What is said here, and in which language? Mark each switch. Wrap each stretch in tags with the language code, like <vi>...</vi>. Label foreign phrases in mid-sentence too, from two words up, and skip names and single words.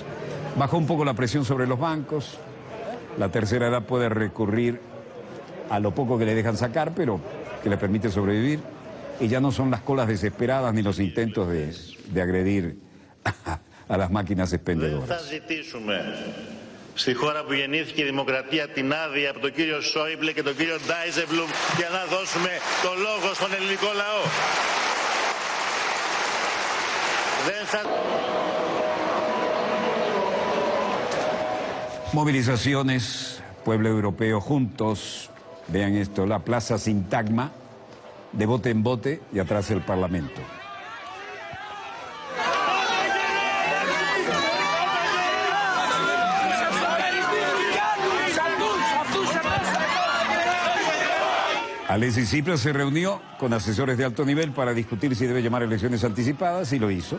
<es>Bajó un poco la presión sobre los bancos, la tercera edad puede recurrir a lo poco que le dejan sacar, pero que le permite sobrevivir, y ya no son las colas desesperadas ni los intentos de agredir a las máquinas expendedoras.</es> <el>Στη χώρα που γεννήθηκε η δημοκρατία την άδεια από τον κύριο Σόιμπλε και τον κύριο Ντάιζεμπλουμ για να δώσουμε το λόγο στον ελληνικό λαό. Δεν θα...</el> <es>Movilizaciones, pueblo europeo juntos, vean esto, la plaza Sintagma, de bote en bote y atrás el Parlamento. Alexis Tsipras se reunió con asesores de alto nivel para discutir si debe llamar elecciones anticipadas y lo hizo.</es>